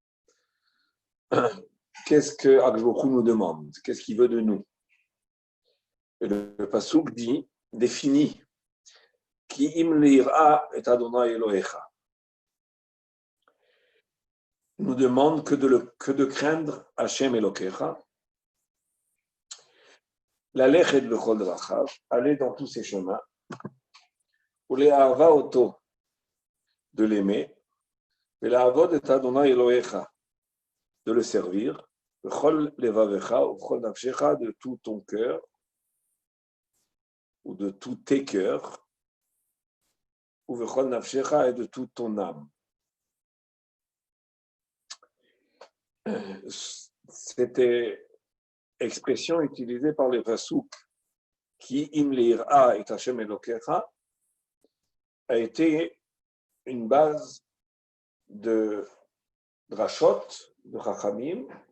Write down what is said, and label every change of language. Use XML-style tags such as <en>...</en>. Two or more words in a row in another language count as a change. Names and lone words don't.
<fr>Qu'est-ce que</fr> <he>הקדוש ברוך הוא</he> <fr>nous demande? Qu'est-ce qu'il veut de nous? Et le pasouk définit</fr> <he>כי אם ליראה את יהוה אלהיך.</he> <fr>Il nous demande que de craindre</fr> <he>השם אלוקיך. ללכת בכל דרכיו,</he> <fr>aller dans tous ses chemins.</fr> <he>ולאהבה אותו,</he> <fr>de l'aimer.</fr> <he>ולעבוד את יהוה אלהיך,</he> <fr>de le servir.</fr> <he>בכל לבבך ובכל נפשך,</he> <fr>de tout ton cœur ou de tous tes cœurs.</fr> <he>ובכל נפשך,</he> <fr>et de toute ton âme. C'était expression utilisée par les pasouk</fr> <he>כי אם ליראה את השם אלוקיך</he> <fr>a été une base de drashot, de chachamim</fr>